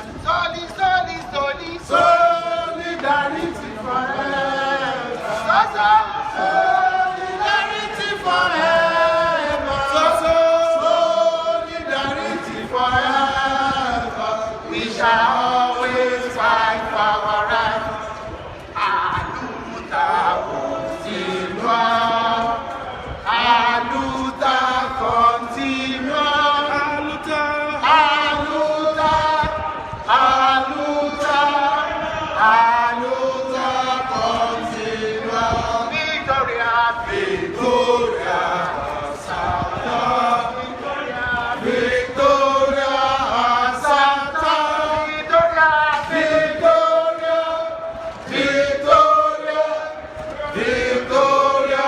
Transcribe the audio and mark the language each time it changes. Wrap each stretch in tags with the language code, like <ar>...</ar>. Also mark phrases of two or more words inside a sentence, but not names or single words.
<en>Solidarity forever. Solidarity forever. Solidarity forever. We shall always fight for our rights.</en> <pt>Aluta continua. Aluta continua. Aluta. Aluta. Aluta. Aluta continua. Victoria. Victoria. Santa. Victoria. Santa. Victoria. Victoria. Victoria. Victoria.</pt>